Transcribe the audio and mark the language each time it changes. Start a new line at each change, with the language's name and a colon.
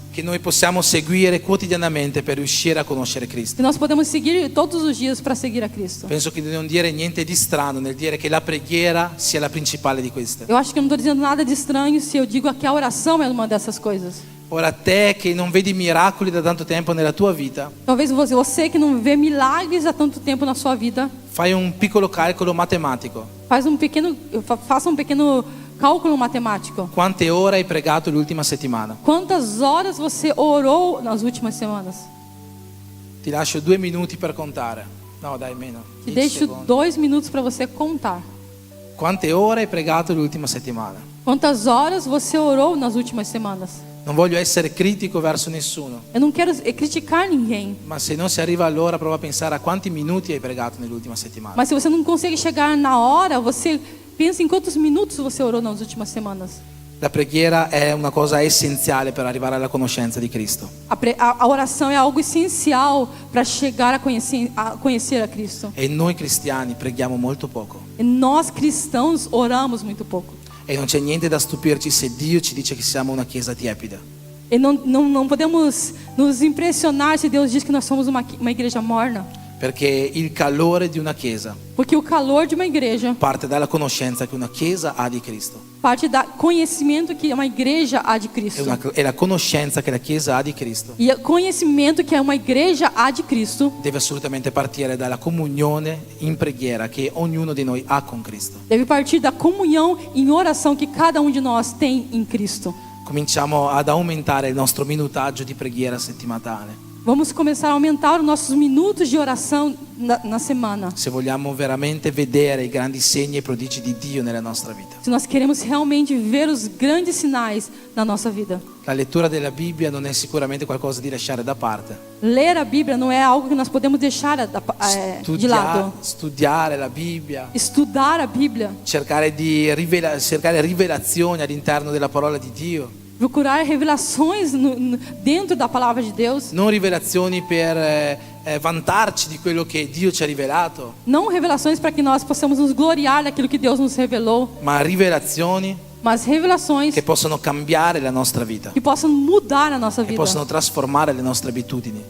Italian: che noi possiamo seguire quotidianamente per riuscire a conoscere Cristo.
Portuguese: que nós podemos seguir todos os dias para seguir a Cristo.
Italian: Penso che di non dire niente di strano nel dire che la preghiera sia la principale di queste.
Portuguese: Eu acho que eu não estou dizendo nada de estranho se eu digo que a oração é uma dessas coisas.
Italian: Ora te che non vedi miracoli da tanto tempo nella tua vita,
Portuguese: Talvez você que não vê milagres há tanto tempo na sua vida,
Italian: fai un piccolo calcolo matematico.
Portuguese: faça um pequeno cálculo matemático.
Italian: Quante ore hai pregato l'ultima settimana?
Portuguese: Quantas horas você orou nas últimas semanas?
Italian: Ti lascio 2 minuti per contare. No, dai, meno.
Portuguese: Te 10 deixo
Italian: secondi.
Portuguese: 2 minutos para você contar.
Italian: Quante ore hai pregato l'ultima settimana?
Portuguese: Quantas horas você orou nas últimas semanas?
Italian: Non voglio essere critico verso nessuno,
Portuguese: Eu não quero criticar ninguém,
Italian: ma se non si arriva all'ora prova a pensare a quanti minuti hai pregato nell'ultima settimana.
Portuguese: mas se você não consegue chegar na hora, você pensa em quantos minutos você orou nas últimas semanas.
Italian: La preghiera è una cosa essenziale per arrivare alla conoscenza di Cristo.
Portuguese: A oração é algo essencial para chegar a conhecer a Cristo.
Italian: E noi cristiani preghiamo molto poco.
Portuguese: E nós cristãos oramos muito pouco.
Italian: E non c'è niente da stupirci se Dio ci dice che siamo una chiesa tiepida.
Portuguese: E não podemos nos impressionar se Deus diz que nós somos uma igreja morna.
Italian: Perché il calore di una chiesa
Portuguese: Porque o calor de uma igreja
Italian: parte dalla conoscenza che una chiesa ha di Cristo.
Portuguese: parte do conhecimento que uma igreja há de Cristo.
Italian: E la conoscenza che la chiesa ha di Cristo
Portuguese: E o conhecimento que uma igreja há de Cristo
Italian: deve assolutamente partire dalla comunione in preghiera che ognuno di noi ha con Cristo.
Portuguese: deve partir da comunhão em oração que cada de nós tem em Cristo.
Italian: Cominciamo ad aumentare il nostro minutaggio di preghiera settimanale.
Portuguese: Vamos começar a aumentar os nossos minutos de oração na semana.
Italian: Se vogliamo veramente vedere i grandi segni e prodigi di Dio nella nostra vita.
Portuguese: Se nós queremos realmente ver os grandes sinais na nossa vida.
Italian: La lettura della Bibbia non è sicuramente qualcosa di lasciare da parte.
Portuguese: Ler a Bíblia não é algo que nós podemos deixar de lado.
Italian: Studiare la Bibbia,
Portuguese: Estudar a Bíblia,
Italian: cercare rivelazioni all'interno della parola di Dio.
Portuguese: procurar revelações dentro da palavra de Deus.
Italian: Non rivelazioni per vantarci di quello che Dio ci ha rivelato,
Portuguese: Não revelações para que nós possamos nos gloriar daquilo que Deus nos revelou,
Italian: ma rivelazioni
Portuguese: mas revelações
Italian: che possono cambiare la nostra vita,
Portuguese: que possam mudar a nossa
Italian: che
Portuguese: vida,
Italian: possono trasformare le nostre abitudini.